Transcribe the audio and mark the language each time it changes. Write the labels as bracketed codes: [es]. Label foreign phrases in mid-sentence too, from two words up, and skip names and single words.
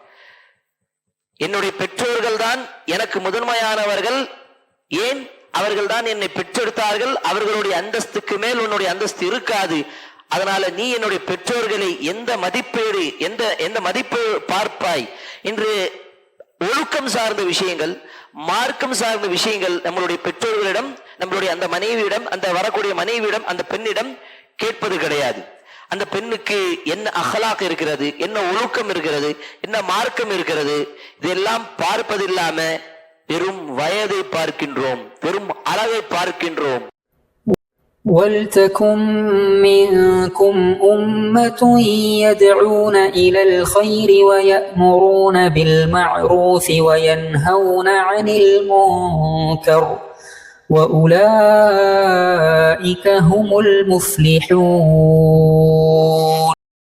[ta] என்னுடைய பெற்றோர்கள் தான் எனக்கு முதன்மையானவர்கள், ஏன் அவர்கள் தான் என்னை பெற்றெடுத்தார்கள், அவர்களுடைய அந்தஸ்துக்கு மேல் உன்னுடைய அந்தஸ்து இருக்காது, அதனால நீ என்னுடைய பெற்றோர்களை எந்த மதிப்பீடு எந்த மதிப்பு பார்ப்பாய் என்று ஒழுக்கம் சார்ந்த விஷயங்கள், மார்க்கம் சார்ந்த விஷயங்கள் நம்மளுடைய பெற்றோர்களிடம், நம்மளுடைய அந்த மனைவியிடம், அந்த வரக்கூடிய மனைவியிடம், அந்த பெண்ணிடம் கேட்பது கிடையாது. அந்த பெண்ணுக்கு என்ன அஹ்லாக் இருக்கிறது, என்ன ஒழுக்கம் இருக்கிறது, என்ன மார்க்கம் இருக்கிறது, இதெல்லாம் பார்ப்பதில்லாம வெறும் வயதை பார்க்கின்றோம், வெறும் அழகை பார்க்கின்றோம். [ar] وَلْتَكُنْ مِنْكُمْ أُمَّةٌ يَدْعُونَ إِلَى الْخَيْرِ وَيَأْمُرُونَ بِالْمَعْرُوفِ وَيَنْهَوْنَ عَنِ الْمُنْكَرِ وَأُولَئِكَ هُمُ الْمُفْلِحُونَ.